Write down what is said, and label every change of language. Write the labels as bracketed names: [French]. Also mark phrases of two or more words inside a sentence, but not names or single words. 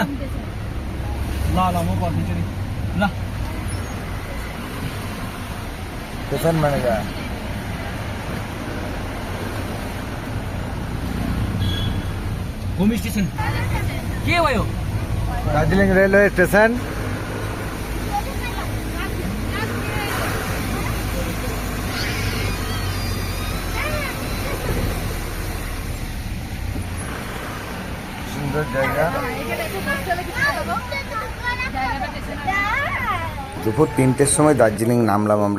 [Nepali] ल ल म पर्खिन्छु नि ल। [Hindi] स्टेशन बनेगा। [Nepali] घुम स्टेसन के भयो? दार्जिलिङ रेलवे स्टेशन। [Bangla] সুন্দর জায়গা। দুপুর 3টের সময় দার্জিলিং নামলাম আমরা।